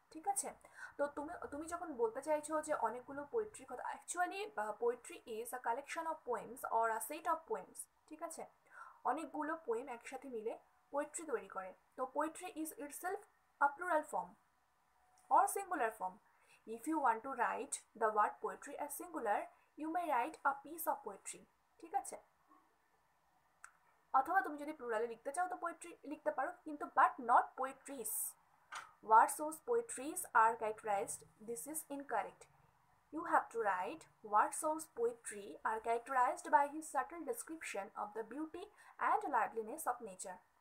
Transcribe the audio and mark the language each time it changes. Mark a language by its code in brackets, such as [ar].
[bn] ঠিক আছে, তো তুমি যখন বলতে চাইছো যে অনেকগুলো পোয়েট্রি কথা, [en] Actually poetry is a collection of poems or a set of poems. [bn] ঠিক আছে, অনেকগুলো পোয়েম একসাথে মিলে পোয়েট্রি তৈরি করে। [en] তো poetry is itself a plural form or singular form. If you want to write the word poetry as singular, you may write a piece of poetry. [bn] ঠিক আছে, অথবা তুমি যদি প্লুরালে লিখতে চাও তো পোয়েট্রি লিখতে পারো, কিন্তু [en] But not poetries. Word source poetries are characterized. This is incorrect. You have to write word source poetry are characterized by his subtle description of the beauty and liveliness of nature.